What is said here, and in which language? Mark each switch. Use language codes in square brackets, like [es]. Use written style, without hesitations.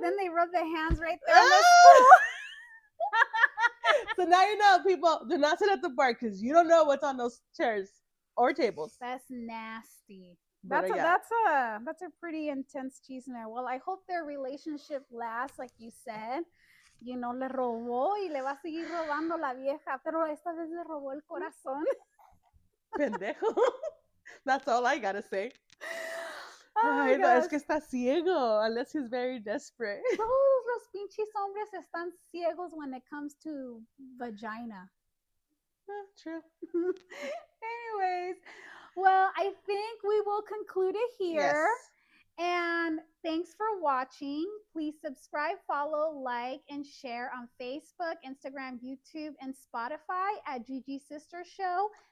[en] then they rub their hands right there on the stool. So now you know, people, do not sit at the bar because you don't know what's on those chairs or tables. That's nasty. But, That's a pretty intense chisme. Well, I hope their relationship lasts, like you said. [es] You know, le robó y le va a seguir robando la vieja, pero esta vez le robó el corazón. Pendejo. [en] That's all I gotta say. Oh [es] Ay, no, es que está ciego, [en] unless he's very desperate. [es] Todos los pinches hombres están ciegos [en] when it comes to vagina. True. Anyways, well, I think we will conclude it here. Yes. And thanks for watching. Please subscribe, follow, like, and share on Facebook, Instagram, YouTube, and Spotify at ggsistersshow.